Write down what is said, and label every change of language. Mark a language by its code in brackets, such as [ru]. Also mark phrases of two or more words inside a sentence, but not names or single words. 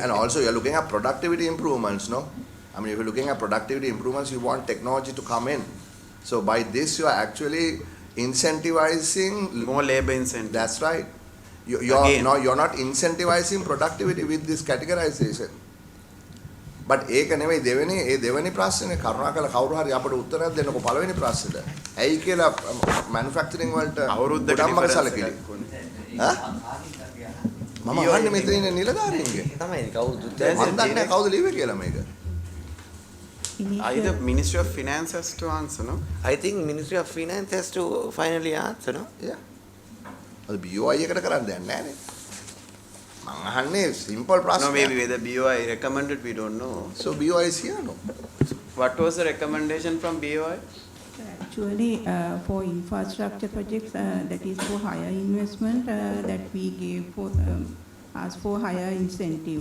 [en] And also you're looking at productivity improvements, no? I mean, if you're looking at productivity improvements, you want technology to come in. So by this, you are actually incentivizing more labor incentive. That's right. You're not incentivizing productivity with this categorization. [si] But ඒක නෙවෙයි දෙවෙනි ප්‍රශ්නේ කරුණාකරලා කවුරු හරි අපිට උත්තරයක් දෙන්නකෝ පළවෙනි ප්‍රශ්නෙට. ඇයි කියලා මැනුෆැක්චරින් වලට අවුරුද්දකට සැලකිලි. හා? මම අහන්නේ මෙතන ඉන්න නිලධාරීන්ගේ. තමයි කවුරුද? මම දන්නේ කවුද ලිව්වේ කියලා මේක. [en] Either Ministry of Finance has to answer, no? I think Ministry of Finance has to finally answer, no? Yeah. [si] අද BOI එකට කරන්න දෙයක් නැහැ නේ. මම අහන්නේ simple ප්‍රශ්න. [en] No, maybe whether BOI recommended, we don't know. So BOI is here, no? What was the recommendation from BOI? Actually, for infrastructure projects, that is for higher investment, that we gave for ask for higher incentive.